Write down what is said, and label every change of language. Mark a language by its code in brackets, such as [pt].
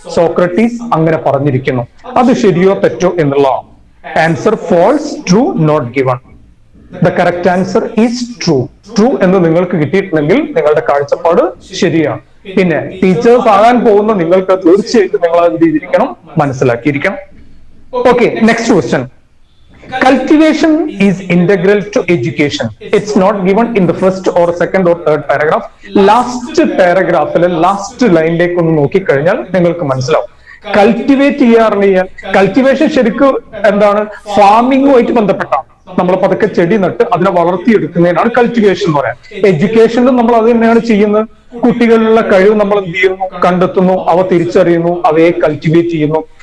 [ml] Socrates അങ്ങനെ പറഞ്ഞിരിക്കുന്നു. അത് ശരിയോ തെറ്റോ എന്നുള്ളതാണ്. [en] Answer false, true, not given. The correct answer is true. [ml] True എന്ന് നിങ്ങൾക്ക് കിട്ടിയിട്ടുണ്ടെങ്കിൽ നിങ്ങളുടെ കാഴ്ചപ്പാട് ശരിയാണ്. പിന്നെ ടീച്ചേഴ്സ് ആകാൻ പോകുന്ന നിങ്ങൾക്ക് തീർച്ചയായിട്ടും നിങ്ങൾ എന്ത് ചെയ്തിരിക്കണം, മനസ്സിലാക്കിയിരിക്കണം. [en] Okay, next question. Cultivation is integral to education. It's not given in the first or second or third paragraph. [ml] Last paragraphile last ലൈനിലേക്ക് ഒന്ന് നോക്കിക്കഴിഞ്ഞാൽ നിങ്ങൾക്ക് മനസ്സിലാവും. കൾട്ടിവേറ്റ് ചെയ്യാറിയാൽ കൾട്ടിവേഷൻ ശരിക്കും എന്താണ്, ഫാമിങ്ങുമായിട്ട് ബന്ധപ്പെട്ടാണ്. നമ്മൾ പതുക്കെ ചെടി നട്ട് അതിനെ വളർത്തിയെടുക്കുന്നതിനാണ് കൾട്ടിവേഷൻ എന്ന് പറയാം. എഡ്യൂക്കേഷനിലും നമ്മൾ അത് തന്നെയാണ് ചെയ്യുന്നത്. കുട്ടികളിലുള്ള കഴിവ് നമ്മൾ എന്ത് ചെയ്യുന്നു, കണ്ടെത്തുന്നു, അവ തിരിച്ചറിയുന്നു, അവയെ കൾട്ടിവേറ്റ് ചെയ്യുന്നു.